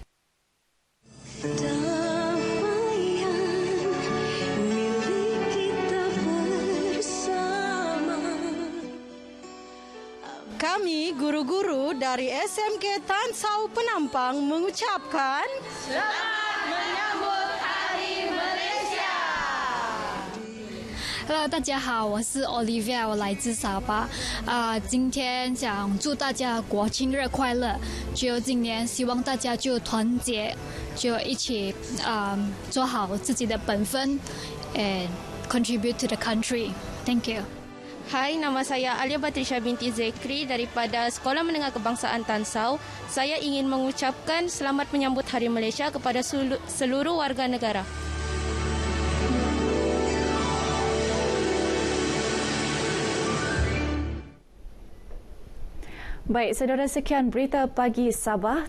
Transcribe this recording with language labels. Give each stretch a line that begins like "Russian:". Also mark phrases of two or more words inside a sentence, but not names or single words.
Malay: Kami guru-guru dari SMK Tan Sau Penampang mengucapkan Selamat Menyambut Hari Malaysia.
Chinese: Hello， 大家好，我是 Olivia， 我来自沙巴。今天想祝大家国庆日快乐。就今年希望大家就团结，就一起做好自己的本分
English: and contribute to the country. Thank you.
Malay: Hai, nama saya Alia Batrisha binti Zekri daripada Sekolah Menengah Kebangsaan Tan Sau. Saya ingin mengucapkan selamat menyambut Hari Malaysia kepada seluruh warga negara. Baik, saudara, sekian berita pagi Sabah.